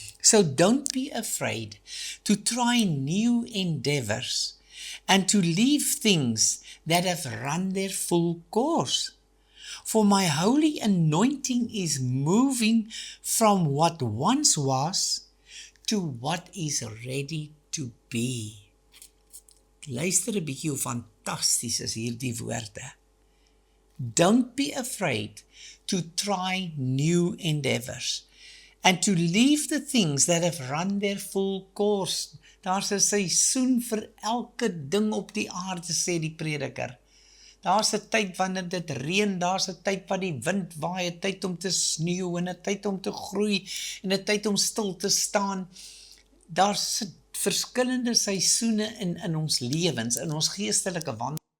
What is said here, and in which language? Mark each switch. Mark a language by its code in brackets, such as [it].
[en] So don't be afraid to try new endeavors and to leave things that have run their full course. For my holy anointing is moving from what once was to what is ready to be. [af] Luister 'n bietjie hoe fantasties is hierdie woorde. [en] Don't be afraid to try new endeavors and to leave the things that have run their full course. [af] Daar's 'n seisoen vir elke ding op die aarde, sê die prediker. Daar's 'n tyd wanneer dit reën, daar's 'n tyd wat die wind waai, 'n tyd om te sneeu en 'n tyd om te groei en 'n tyd om stil te staan. Daar's verskillende seisoene in ons lewens, in ons geestelike wandel.